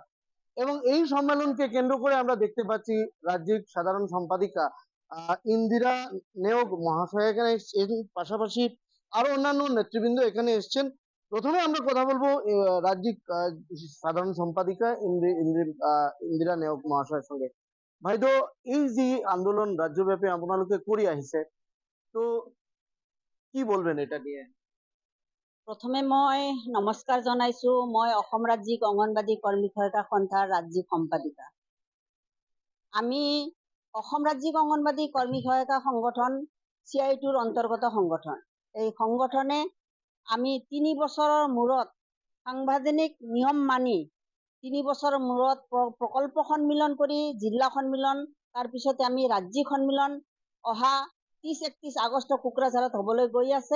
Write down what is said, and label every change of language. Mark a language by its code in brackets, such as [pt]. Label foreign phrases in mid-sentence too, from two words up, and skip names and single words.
[bn] এবং এই সম্মেলনকে কেন্দ্র করে আমরা দেখতে পাচ্ছি রাজ্যিক সাধারণ সম্পাদিকা ইন্দিরা নেওগ মহাশয় এখানে এসেছেন, পাশাপাশি আরো অন্যান্য নেতৃবৃন্দ এখানে এসেছেন। প্রথমে আমরা কথা বলবো রাজ্যিক সাধারণ সম্পাদিকা ইন্দিরা নেওগ মহাশয়ের সঙ্গে। [as] ভাইদো, এই যে আন্দোলন রাজ্যব্যাপী আপোনালোকে কৰি আহিছে, [bn] তো কি বলবেন এটা নিয়ে? [as] প্ৰথমে মই নমস্কাৰ জনাইছো। মই অসম ৰাজ্যিক অঙ্গনবাদী কৰ্মী সহায়িকা সন্থাৰ ৰাজ্যিক সম্পাদিকা। আমি অসম ৰাজ্যিক অঙ্গনবাদী কৰ্মী সহায়িকা সংগঠন CITUৰ অন্তৰ্গত সংগঠন। এই সংগঠনে আমি 3 বছৰৰ মূৰত সাংবিধানিক নিয়ম মানি 3 বছৰৰ মূৰত প্ৰকল্প সন্মিলন কৰি জিলা সন্মিলন, তাৰপিছতে আমি ৰাজ্যিক সন্মিলন অহা 30-31 আগষ্ট কোকৰাঝাৰত হ'বলৈ গৈ আছে।